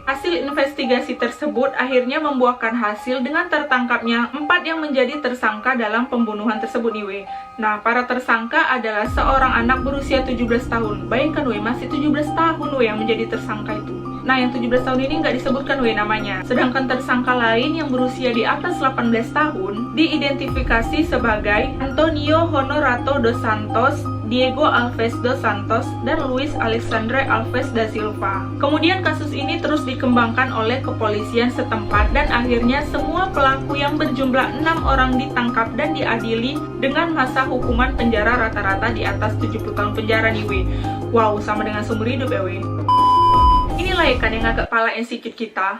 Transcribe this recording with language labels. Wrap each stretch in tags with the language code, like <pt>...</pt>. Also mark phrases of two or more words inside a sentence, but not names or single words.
<id>Hasil investigasi tersebut akhirnya membuahkan hasil dengan tertangkapnya 4 yang menjadi tersangka dalam pembunuhan tersebut nih weh. Nah, para tersangka adalah seorang anak berusia 17 tahun. Bayangkan weh, masih 17 tahun weh yang menjadi tersangka itu. Nah, yang 17 tahun ini nggak disebutkan weh namanya. Sedangkan tersangka lain yang berusia di atas 18 tahun diidentifikasi sebagai Antonio Honorato dos Santos, Diego Alves dos Santos, dan Luis Alexandre Alves da Silva. Kemudian kasus ini terus dikembangkan oleh kepolisian setempat dan akhirnya semua pelaku yang berjumlah 6 orang ditangkap dan diadili dengan masa hukuman penjara rata-rata di atas 70 tahun penjara nih weh. Wow, sama dengan seumur hidup ya weh. Inilah ya kan yang agak palain sikit kita.</id>